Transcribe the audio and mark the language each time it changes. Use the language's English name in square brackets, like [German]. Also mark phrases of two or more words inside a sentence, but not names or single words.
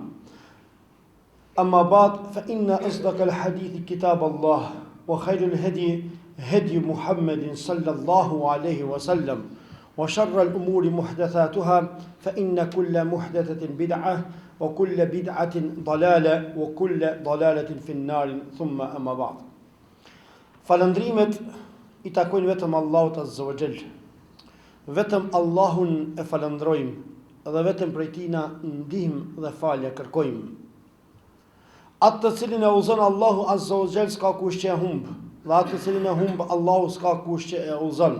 [Arabic] أما بعد فإن أصدق الحديث كتاب الله وخير الهدي هدي محمد صلى الله عليه وسلم وشر الأمور محدثاتها فإن كل محدثة بدعة وكل بدعة ضلالة وكل ضلالة في النار ثم أما بعد. [Albanian] Falëndrimet I takojnë vetëm Allahut [Arabic] عز وجل. [Albanian] Vetëm Allahun e falëndrojmë dhe vetëm prej Tij na ndihmë dhe falje kërkojmë. Atë të cilin e udhëzon Allahu [Arabic] عز وجل [Albanian] s'ka kush që e humb, dhe atë të cilin e humb Allahu s'ka kush që e udhëzon.